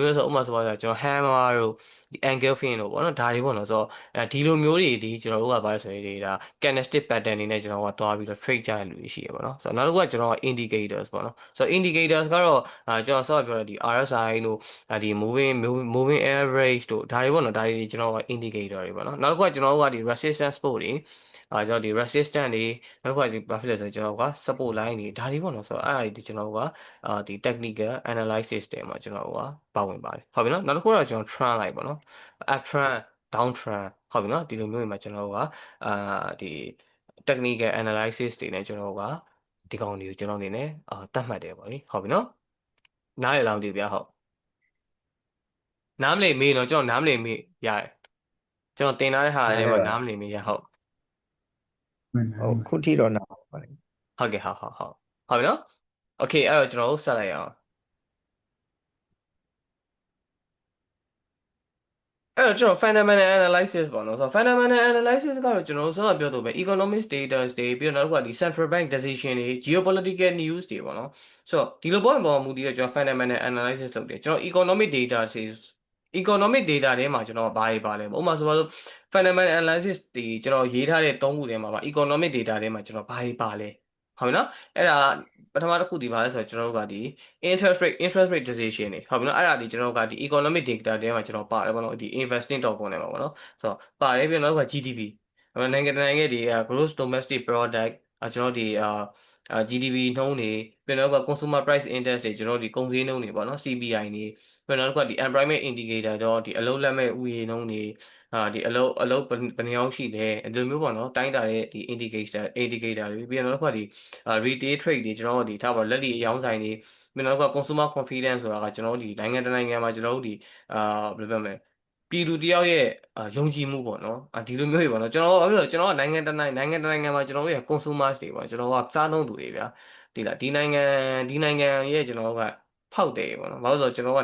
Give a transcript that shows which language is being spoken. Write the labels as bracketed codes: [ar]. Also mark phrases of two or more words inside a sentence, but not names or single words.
[my] မျိုးဆိုဥပမာဆိုပါတော့ကျွန်တော် hammer တို့ဒီ [en] angle fin [my] တို့ပေါ့နော်ဒါတွေပေါ့နော်ဆိုတော့ဒီလိုမျိုးတွေဒီကျွန်တော်တို့ကဘာလဲဆိုရင်ဒါ [en] candlestick pattern [my] တွေနဲ့ကျွန်တော်ကသွားပြီးတော့ trade ကြရတဲ့လူတွေရှိရပေါ့နော်ဆိုတော့နောက်တစ်ခုကကျွန်တော်က indicators ပေါ့နော်ဆိုတော့ indicators ကတော့ကျွန်တော်ဆော့ပြောတဲ့ဒီ RSI တို့ဒီ [en] moving average [my] တို့ဒါတွေပေါ့နော်ဒါတွေကျွန်တော်က indicator တွေပေါ့နော်နောက်တစ်ခုကကျွန်တော်တို့ကဒီ [en] resistance support [my] တွေကျွန်တော်ဒီ resistance တွေနောက်တစ်ခုကဘာဖြစ်လဲဆိုရင် ကျွန်တော်က [en] support line [my] တွေဒါတွေပေါ့နော်ဆိုတော့အဲ့ဒါတွေကျွန်တော်ကဒီ [en] technical analysis [my] တွေမှာကျွန်တော်ကပါဝင်ပါတယ်ဟုတ်ပြီနော်နောက်တစ်ခုကတော့ကျွန်တော် trend လိုက်ပေါ့နော် [en] up trend down trend [my] ဟုတ်ပြီနော်ဒီလိုမျိုးတွေမှာကျွန်တော်ကဒီ [en] technical analysis [my] တွေနဲ့ကျွန်တော်ကဒီကောင်တွေကိုကျွန်တော်အနေနဲ့တတ်မှတ်တယ်ပေါ့လေဟုတ်ပြီနော်နားရလောက်ဒီဗျာဟုတ်နားမလည်မေးတော့ကျွန်တော်နားမလည်မေးရတယ်ကျွန်တော်တင်ထားတဲ့ဟာတွေမှာနားမလည်မေးရဟုတ် ဟုတ်ခုထိတော့နားပါတယ် ဟုတ်ကဲ့ဟုတ်ပြီနော်โอเคအဲ့တော့ကျွန်တော်တို့ဆက်လိုက်အောင်အဲ့တော့ကျွန်တော် [en] fundamental analysis [my] ပေါ့နော်ဆိုတော့ [en] fundamental analysis [my] ကတော့ကျွန်တော်တို့ဆက်ပြောတော့ပဲ [en] economic data [my] တွေပြီးတော့နောက်ကဒီ [en] central bank decision [my] တွေ [en] geopolitical news [my] တွေပေါ့နော်ဆိုတော့ဒီလိုပေါ်မူတည်တော့ကျွန်တော် [en] fundamental analysis [my] လုပ်တယ်ကျွန်တော် [en] economic data [my] တွေ [en] economic data [my] ထဲမှာကျွန်တော်ဘာတွေပါ လဲဥပမာဆိုပါစို့ [en] fundamental analysis [my] တွေကျွန်တော်ရေးထားတဲ့သုံးခုထဲမှာပါ [en] economic data [my] ထဲမှာကျွန်တော်ဘာတွေပါလဲဟုတ်ပြီနော်အဲ့ဒါပထမတစ်ခုဒီပါလဲဆိုတော့ကျွန်တော်တို့ကဒီ [en] interest rate decision [my] တွေဟုတ်ပြီနော်အဲ့ဒါဒီကျွန်တော်တို့ကဒီ [en] economic data [my] ထဲမှာကျွန်တော်ပါတယ်ပေါ့နော်ဒီ investing တော့ပုံနေမှာပေါ့နော်ဆိုတော့ပါတယ်ပြီးတော့နောက်က GDP နိုင်ငံတကာနိုင်ငံရဲ့ဒီ [en] gross domestic product [my] ကျွန်တော်ဒီGDP နှုန်းတွေပြီးတော့နောက်က [en] consumer price index [my] တွေကျွန် တော်ဒီကုန်စည်နှုန်းတွေပေါ့နော် CPI တွေပြီးတော့နောက်ကဒီ [en] employment indicator [my] တော့ဒီအလုပ်လက်မဲ့ဥယျာဉ်နှုန်းတွေဒီအလုပ်ဘယ်နှယောက်ရှိလဲ ဒီလိုမျိုးပေါ့နော်တိုင်းတာတဲ့ဒီ indicator တွေပြီးတော့နောက်ကဒီ [en] retail trade [my] တွေကျွန်တော်တို့ဒီထားပါလက်လီအယောင်းဆိုင်တွေပြီးတော့နောက်က [en] consumer confidence [my] ဆိုတာကကျွန်တော်တို့ဒီနိုင်ငံတကာနိုင်ငံမှာကျွန်တော်တို့ဒီဘယ်လိုပြောမလဲပြည်သူတယောက်ရဲ့ယုံကြည်မှုပေါ့နော်ဒီလိုမျိုးတွေပေါ့နော်ကျွန်တော်တို့ကျွန်တော်ကနိုင်ငံမှာကျွန်တော်တို့ရဲ့ consumers တွေပေါ့ကျွန်တော်ကစားသုံးသူတွေဗျာဒီလားဒီနိုင်ငံရဲ့ကျွန်တော်တို့ကဖောက်တယ်ပေါ့နော်ဘာလို့လဲဆိုတော့ကျွန်တော်က